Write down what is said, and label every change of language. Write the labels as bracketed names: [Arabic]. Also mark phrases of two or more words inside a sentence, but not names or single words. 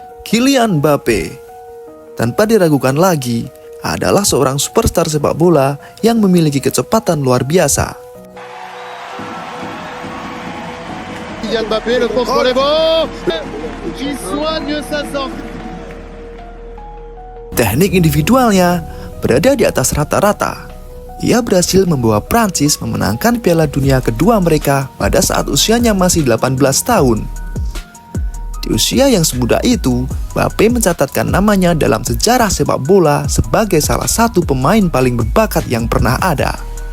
[Indonesian] Kylian Mbappe, tanpa diragukan lagi, adalah seorang superstar sepak bola yang memiliki kecepatan luar biasa. [French] Kylian Mbappé, le contre les bons, qui soigne sa sortie. [Indonesian] Teknik individualnya berada di atas rata-rata. Ia berhasil membawa Prancis memenangkan Piala Dunia kedua mereka pada saat usianya masih 18 tahun. Di usia yang semuda itu, Mbappe mencatatkan namanya dalam sejarah sepak bola sebagai salah satu pemain paling berbakat yang pernah ada.